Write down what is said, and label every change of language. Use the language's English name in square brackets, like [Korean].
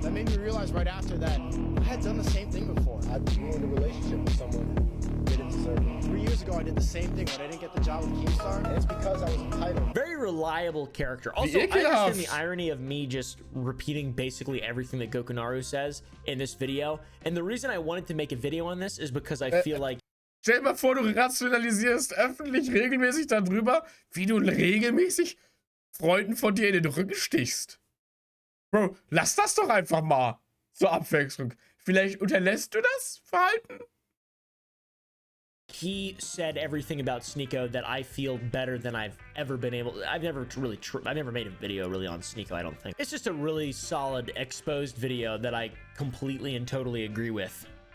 [English] That made me realize right after that I had done the same thing before. I'd ruined a relationship with someone, did it to sir. 3 years ago, I did the same thing when I didn't get the job with Keemstar, and it's because I was entitled. Very reliable character. Also, I understand the irony of me just repeating basically everything that Gokunaru says in this video. And the reason I wanted to make a video on this is because I feel like... [German] Stell dir mal vor, du rationalisierst öffentlich regelmäßig darüber, wie du regelmäßig Freunden von dir in den Rücken stichst. Bro, lass das doch einfach mal zur Abwechslung. Vielleicht unterlässt du das Verhalten? [English] He said everything about SNEAKO that I feel better than I've ever been able. I've never made a video really on SNEAKO, I don't think. It's just a really solid exposed video that I completely and totally agree with.